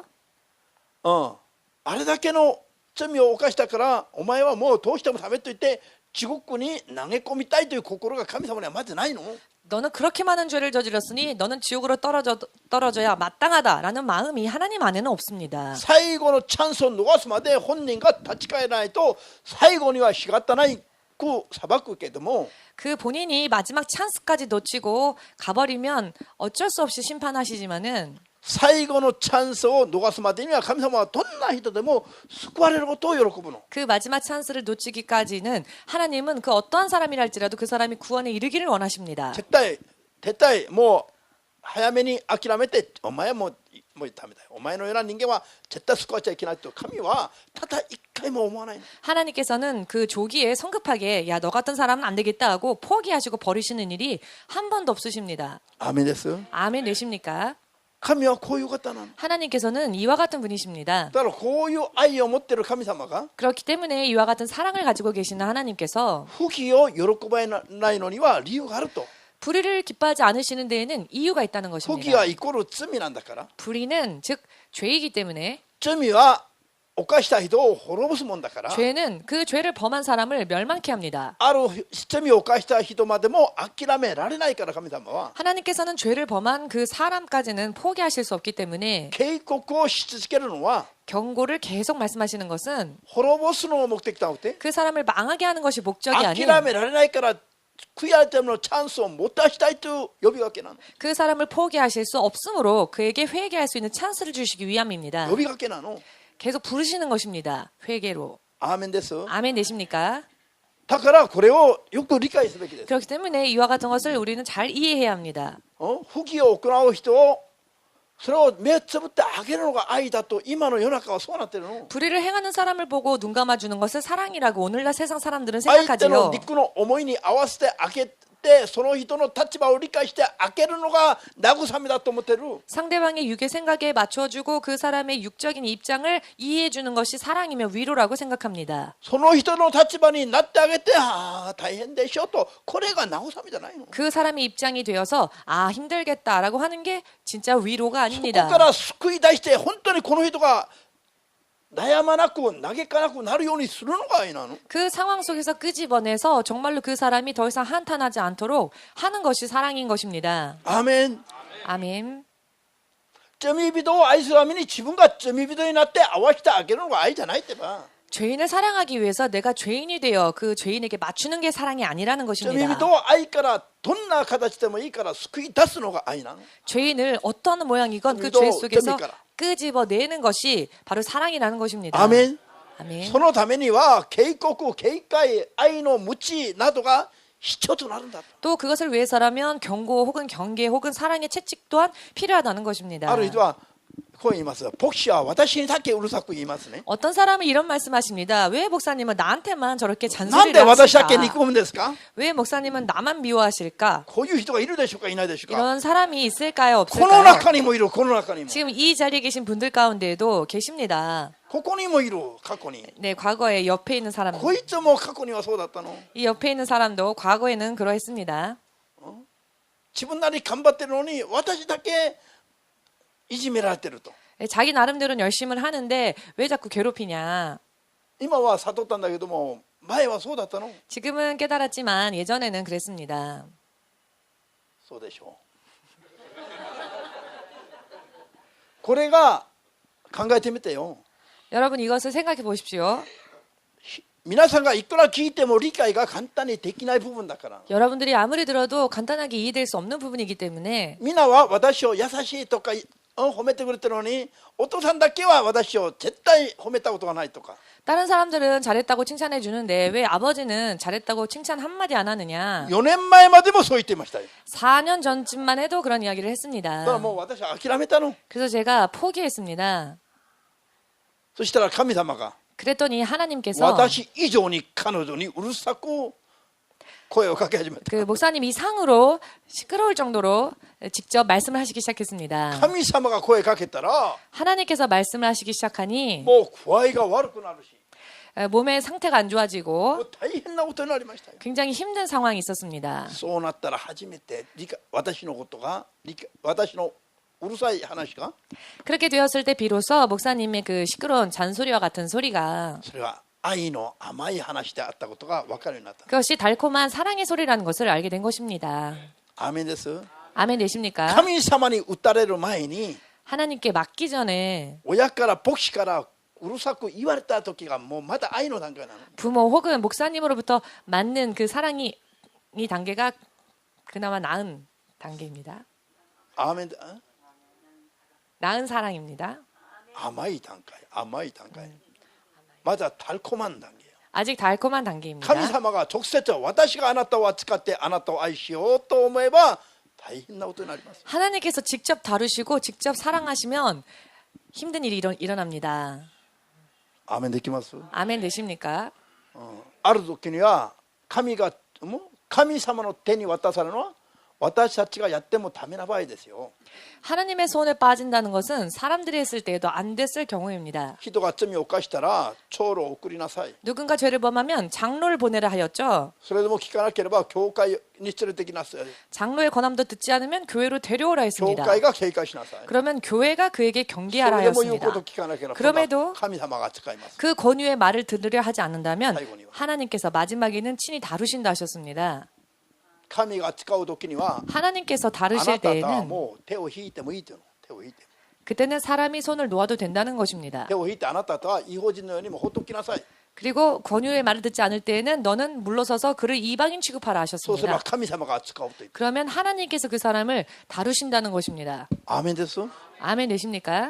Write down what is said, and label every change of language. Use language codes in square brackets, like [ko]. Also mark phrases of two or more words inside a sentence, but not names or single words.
[ja] あれだけの罪を犯したからお前はもうどうしてもダメと言って地獄に投げ込みたいという心が神様にはまずないの。 [ko] 너는 그렇게 많은 죄를 저질렀으니 너는 지옥으로 떨어져야 마땅하다라는 마음이 하나님 안에는 없습니다. [ja] 最後のチャンスを逃すまで本人が立ち返らないと最後には仕方ないく裁くけども、 [ko] 그 본인이 마지막 찬스까지 놓치고 가버리면 어쩔 수 없이 심판하시지만은 [ja] 最後のチャンスを逃すまでには神様はどんな人でも救われることを喜ぶの。 [ko] 그 마지막 찬스를 놓치기까지는 하나님은 그 어떠한 사람이랄지라도 그 사람이 구원에 이르기를 원하십니다. [ja] 絶対もう早めに諦めてお前はもうダメだよ、お前のような人間は絶対救われちゃいけないと神はただ一回も思わないの。 [ko] 하나님께서는 그 조기에 성급하게 야 너 같은 사람은 안 되겠다 하고 포기하시고 버리시는 일이 한 번도 없으십니다. [ja] アーメンです。 [ko] 아멘 되십니까? [ja] 神はこういう方なの。 [ko] 하나님께서는 이와 같은 분이십니다. [ja] だからこういう愛を持っている神様が [ko] 그렇기 때문에 이와 같은 사랑을 가지고 계시는 하나님께서 [ja] 不義を喜ばないのには理由があると。 [ko] 불의를 기뻐하지 않으시는 데에는 이유가 있다는 [ja] 不義 [ko] 것입니다. [ja] はイコール罪なんだから。 [ko] 불의는 즉 죄이기 때문에 [ja] 罪は犯した人を滅ぼすもんだから、 [ko] 죄는 그 죄를 범한 사람을 멸망케 합니다. [ja] ある罪を犯した人までも諦められないから、神様は [ko] 하나님께서는 죄를 범한 그 사람까지는 포기하실 수 없기 때문에 [ja] 警告をし続けるのは [ko] 경고를 계속 말씀하시는 것은 [ja] 滅ぼすのを目的となって、 [ko] 그 사람을 망하게 하는 것이 목적이 [ja] 諦 [ko] 아닌 [ja] められないから悔い改めのチャンスを持たしたいという呼びかけなの。 [ko] 그 사람을 포기하실 수 없으므로 그에게 회개할 수 있는 찬스를 주시기 위함입니다. [ja] 呼びかけなの。 [ko] 계속 부르시는 것입니다. 회개로. [ja] アーメンです。 [ko] 아멘 되십니까? [ja] だからこれをよく理解すべきです。 [ko] 그렇기 때문에 이와 같은 것을 우리는 잘 이해해야 합니다. [ja] 不義を行う人をそれを目つぶってあげるのが愛だと、今の世の中はそうなってるの。 [ko] 불의를 행하는 사람을 보고 눈 감아주는 것을 사랑이라고 오늘날 세상 사람들은 [ja] 相手の [ko] 생각하지요. [ja] 肉の思いに合わせてあげて、その人の立場を理解してあげるのが慰めだと思ってる。 [ko] 상대방의 육의 생각에 맞춰주고 그 사람의 육적인 입장을 이해해주는 것이 사랑이며 위로라고 생각합니다. [ja] その人の立場になってあげて、ああ大変でしょと、これが慰めじゃないの。 [ko] 그 사람의 입장이 되어서 아 힘들겠다라고 하는 게 진짜 위로가 [ja] ここ [ko] 아닙니다. [ja] から救い出して本当にこの人が悩まなく嘆かなくなるようにするのが愛なの。 [ko] 그 상황 속에서 끄집어내서 정말로 그 사람이 더 이상 한탄하지 않도록 하는 것이 사랑인 것입니다. [ja] アーメン。 [ko] 아멘. [ja] 罪人を愛するために自分が罪人になって合わせてあげるのが愛じゃないってば。 [ko] 죄인을 사랑하기 위해서 내가 죄인이 되어 그 죄인에게 맞추는 게 사랑이 아니라는 [ja] 罪 [ko] 것입니다. [ja] 人を愛からどんな形でもいいから救い出すのが愛なの。 [ko] 죄인을 어떤 모양이건 그 죄도 죄 속에서 됩니까? 끄집어내는 것이 바로 사랑이라는 것입니다. [ja] アーメン。 [ko] 아멘. [ja] そのためには警告、警戒、愛の鞭などが必要となるんだと。 [ko] 또 그것을 위해서라면 경고 혹은 경계 혹은 사랑의 채찍 또한 필요하다는 것입니다. [ja] ある人はこう言います。牧師は私にだけうるさく言いますね。 [ko] 어떤 사람은 이런 말씀하십니다. 왜 목사님은 나한테만 저렇게 [ja] なんで [ko] 잔소리를 [ja] 私だけ憎 [ko] 하실까? [ja] むんですか。 [ko] 왜 목사님은 나만 미워하실까? こういう人がいるでしょうか、いないでしょうか。 이런 사람이 있을까요? [ja] この [ko] 없을까요? [ja] 中にもいる、この中にも。 [ko] 지금 이 자리에 계신 분들 가운데에도 계십니다. [ja] ここにもいる、過去に。 [ko] 네, 과거에 옆에 있는 사람, [ja] こいつも過去にはそうだったの。 [ko] 이 옆에 있는 사람도 과거에는 그러했습니다. [ja] 自分なりに頑張ってるのに私だけいじめられてると。 [ko] 네, 자기 나름대로는 열심히 하는데 왜 자꾸 괴롭히냐? [ja] 今は悟ったんだけども、前はそうだったの。 [ko] 지금은 깨달았지만 예전에는 그랬습니다. [ja] そうでしょう。これが考えてみてよ。 [ko] 여러분 이것을 생각해 보십시오. [ja] 皆さんがいくら聞いても理解が簡単にできない部分だから。 [ko] 여러분들이 아무리 들어도 간단하게 이해될 수 없는 부분이기 때문에 [ja] みんなは私を優しいとか褒めてくれてるのに、お父さんだけは私を絶対褒めたことがないとか。 [ko] 다른 사람들은 잘했다고 칭찬해 주는데 왜 아버지는 잘했다고 칭찬 한마디 안 하느냐? [ja] 4 年前までもそう言っていましたよ。 [ko] 4년 전쯤만 해도 그런 이야기를 [ja] だ [ko] 했습니다. [ja] からもう私は諦めたの。 [ko] 그래서 제가 포기했습니다. [ja] そしたら神様が [ko] 그랬더니 하나님께서 [ja] 私以上に彼女にうるさく声をかけ始めた。 [ko] 그 목사님 이상으로 시끄러울 정도로 직접 말씀을 하시기 시작했습니다. [ja] 神様が声かけたら [ko] 하나님께서 말씀을 하시기 시작하니 [ja] もう具合が悪くなるし、 [ko] 몸의 상태가 안 [ja] も [ko] 좋아지고 [ja] う大変なことになりましたよ。 [ko] 굉장히 힘든 상황이 있었습니다. [ja] そうなったら初めて私のことが私のうるさい話が [ko] 그렇게 되었을 때 비로소 목사님의 그 시끄러운 잔소리와 같은 소리가 [ja] それは愛の甘い話であったことが分かるようになった。 [ko] 그것이 달콤한 사랑의 소리라는 것을 알게 된 것입니다. [ja] アーメンです。 [ko] 아멘 되십니까? [ja] 神様に打たれる前に [ko] 하나님께 맡기 전에 [ja] 親から牧師からうるさく言われた時がもうまだ愛の段階なの。 [ko] 부모 혹은 목사님으로부터 맞는 그 사랑이 이 단계가 그나마 나은 단계입니다. [ja] アーメン。 [ko] 나은 사랑입니다. [ja] 甘い段階、甘い段階。まだ [ko] 달콤한 단계예요. 아직 달콤한 단계입니다. [ja] 神様が直接私があなたを扱ってあなたを愛しようと思えば大変なことになります。 [ko] 하나님께서 직접 다루시고 직접 사랑하시면 힘든 일이 일어납니다. [ja] アーメンできます。 [ko] 아멘 되십니까? [ja] ある時には神様の手に渡されるのは私たちがやってもダメな場合ですよ。 [ko] 하나님의 손에 빠진다는 것은 사람들이 했을 때에도 안 됐을 경우입니다. [ja] 人が罪を犯したら長老を送りなさい。 [ko] 누군가 죄를 범하면 장로를 보내라 하였죠. [ja] それでも聞かなければ教会に連れてきなさい。 [ko] 장로의 권함도 듣지 않으면 교회로 데려오라 [ja] 教 [ko] 했습니다. [ja] 会が警戒しなさい。 [ko] 그러면 교회가 그에게 [ja] そ [ko] 경계하라 [ja] れでも言うこ [ko] 하였습니다. [ja] と聞かなければ [ko] 그럼에도 [ja] 神様が使います。 [ko] 그 권유의 말을 들으려 하지 않는다면 아이고니와. 하나님께서 마지막에는 친히 다루신다 하셨습니다. [ja] 神が使う時には [ko] 하나님께서 [ja] あ [ko] 다루실 [ja] なたが [ko] 때에는 [ja] もう手を引いてもいいというの。手を引いて。 [ko] 그때는 사람이 손을 놓아도 된다는 것입니다. [ja] 手を引いてあなたとは違法人のようにもほっときなさい。 [ko] 그리고 권유의 말을 듣지 않을 때에는 너는 물러서서 그를 이방인 취급하라 [ja] そうすれば [ko] 하셨습니다. [ja] 神様が使うと言って。 [ko] 그러면 하나님께서 그 사람을 다루신다는 것입니다. [ja] アーメンです。 [ko] 아멘 되십니까?